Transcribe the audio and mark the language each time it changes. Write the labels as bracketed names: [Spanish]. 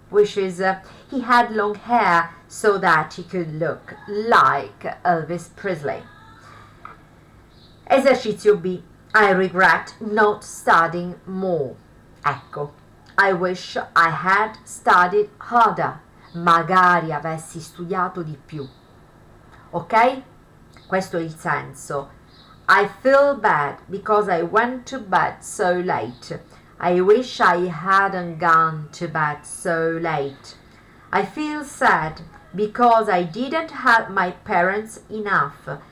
[English] wishes he had long hair so that he could look like Elvis Presley. [Italian] Esercizio B. [English] I regret not studying more. [Italian] Ecco, [English] I wish I had studied harder. [Italian] Magari avessi studiato di più. Ok? Questo è il senso. [English] I feel bad because I went to bed so late. I wish I hadn't gone to bed so late. I feel sad because I didn't help my parents enough.